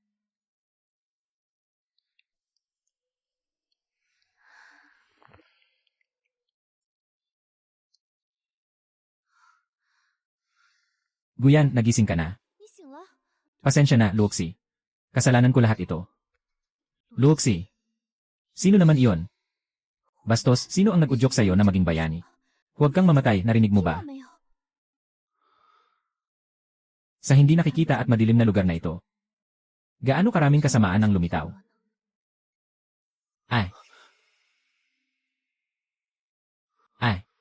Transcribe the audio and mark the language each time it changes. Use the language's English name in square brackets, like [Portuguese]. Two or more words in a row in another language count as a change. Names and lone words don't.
[Filipino] Guyan, nagising ka na. [Chinese] 你醒了？ [Filipino] Pasensya na, Luoxi. Kasalanan ko lahat ito. Luoxi. Sino naman iyon? Bastos, sino ang nag-udyok sa'yo na maging bayani? Huwag kang mamatay, narinig mo [Chinese] 听 [Filipino] ba? [Chinese] 到没有？ [Filipino] Sa hindi nakikita at madilim na lugar na ito. Gaano karaming kasamaan ang lumitaw? Ay. Ay.